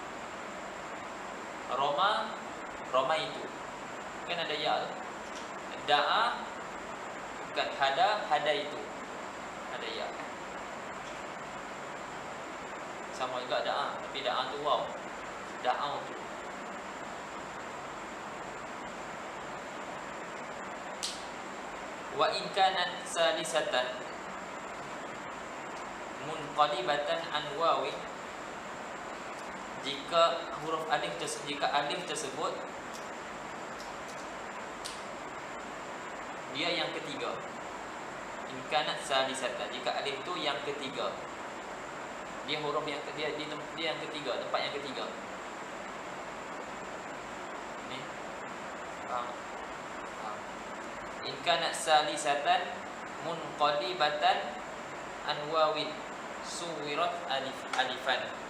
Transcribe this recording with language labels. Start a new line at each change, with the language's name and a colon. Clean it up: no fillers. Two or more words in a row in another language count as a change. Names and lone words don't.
Malay: Roma, Roma itu kan ada ya tu. Da'a, bukan hada, hada itu ada ya. Sama juga da'a, tapi da'a tu waw. Da'a tu.
Arabic: وإن كانت ثالثة منقلبة عن واو,
Malay: jika alif tersebut dia yang ketiga.
Arabic: إن كانت ثالثة,
Malay: jika alif tu yang ketiga, dia huruf yang dia yang ketiga, tempat yang ketiga. Ni.
Arabic: إن كانت ثالثة منقلبة عن واو صورت ألفا,